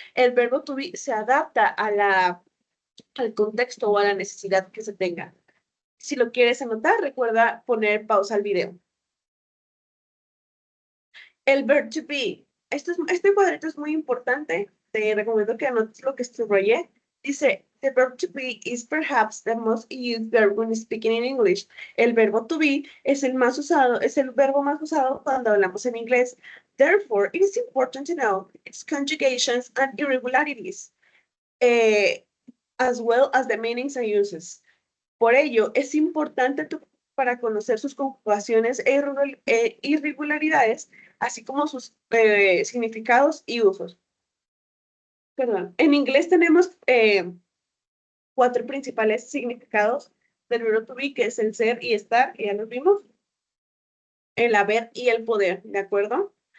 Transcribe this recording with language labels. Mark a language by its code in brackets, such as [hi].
[es] El verbo to be se adapta al contexto o a la necesidad que se tenga. Si lo quieres anotar, recuerda poner pausa al video. El verb to be. Este cuadrito es muy importante. Te recomiendo que anotes lo que subrayé. Dice, [en] the verb to be is perhaps the most used verb when speaking in English. [es] El verbo to be es el más usado, es el verbo más usado cuando hablamos en inglés. [en] Therefore, it is important to know its conjugations and irregularities, as well as the meanings and uses. [es] Por ello, es importante para conocer sus conjugaciones e irregularidades, así como sus significados y usos. Perdón. En inglés tenemos 4 principales significados del verbo to be, que es el ser y estar, que ya los vimos, el haber y el poder, ¿de acuerdo?